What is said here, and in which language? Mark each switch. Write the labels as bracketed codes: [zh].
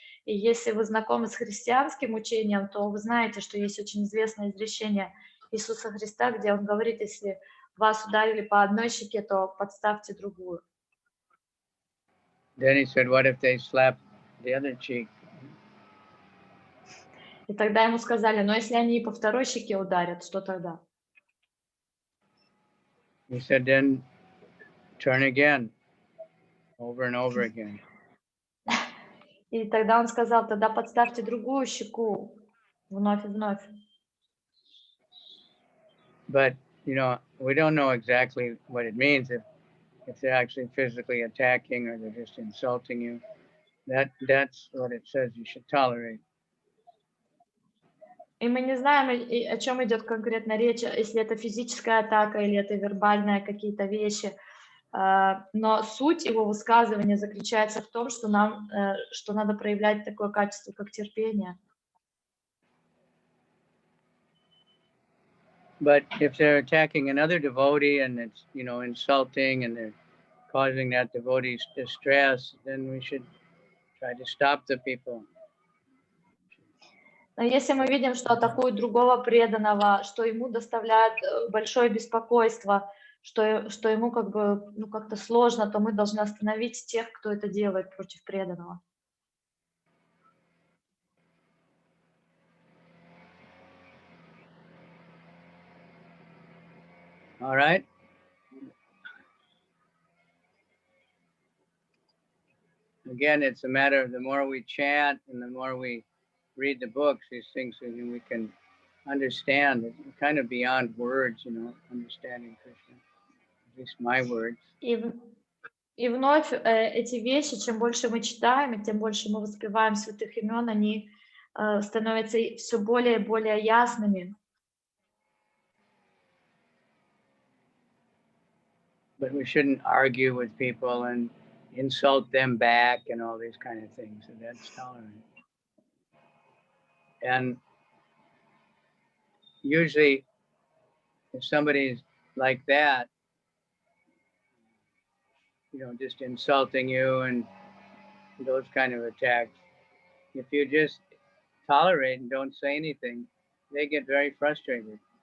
[ru] И если вы знакомы с христианским учением, то вы знаете, что есть очень известное изречение Иисуса Христа, где Он говорит, если вас ударили по одной щеке, то подставьте другую. [en] Then he said, what if they slap the other cheek? [ru] И тогда ему сказали, но если они и по второй щеке ударят, что тогда? [en] He said, then turn again, over and over again. [ru] И тогда он сказал, тогда подставьте другую щеку вновь и вновь. [en] But, you know, we don't know exactly what it means if they're actually physically attacking or they're just insulting you. That's what it says you should tolerate. [ru] И мы не знаем, о чем идет конкретно речь, если это физическая атака или это вербальные какие-то вещи. но суть его высказывания заключается в том, что что надо проявлять такое качество, как терпение. [en] But if they're attacking another devotee and it's, insulting and they're causing that devotee's distress, then we should try to stop the people. [ru] Но если мы видим, что атакуют другого преданного, что ему доставляет большое беспокойство, что ему как-то сложно, то мы должны остановить тех, кто это делает против преданного. [en] All right. Again, it's a matter of the more we chant and the more we read the books, these things we can understand. It's kind of beyond words, understanding Krishna. At least my words. [ru] И вновь эти вещи, чем больше мы читаем, и тем больше мы воспеваем святых имен, они становятся все более и более ясными. [en] But we shouldn't argue with people and insult them back and all these kind of things. And that's tolerant. And usually, if somebody's like that, just insulting you and those kind of attacks, if you just tolerate and don't say anything, they get very frustrated.